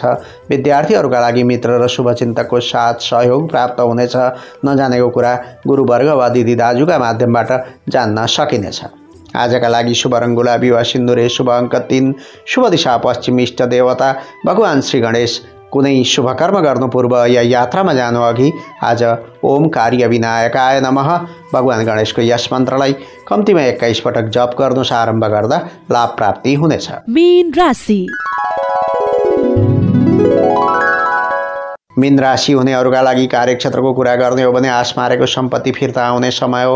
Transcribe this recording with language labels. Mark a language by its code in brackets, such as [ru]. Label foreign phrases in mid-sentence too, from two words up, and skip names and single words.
[ne] विद्यार्थीहरूका लागि मित्र र शुभचिन्तकको साथ सहयोग प्राप्त हुनेछ। नजानेको कुरा गुरुवर्ग वा दिदी दाजुका माध्यमबाट जान्न सकिनेछ। आजका लागि शुभ रङ गुलाबी वा सिन्दुरे, शुभ अङ्क 3, शुभ दिशा पश्चिम, इष्ट देवता भगवान् श्री गणेश। कुनै शुभ कर्म गर्नु पूर्व या यात्रामा जानु अघि आज [sa] ओम कार्य विनायकाय नमः [ne] भगवान् गणेशको यस मन्त्रलाई कम्तीमा 21 पटक जप गर्नुस्। आरम्भ गर्दा लाभ प्राप्ति हुनेछ। मीन राशि। मीन राशि हुनेहरूका लागि कार्यक्षेत्रको कुरा गर्ने हो भने आश मारेको सम्पत्ति फिर्ता आउने समय हो।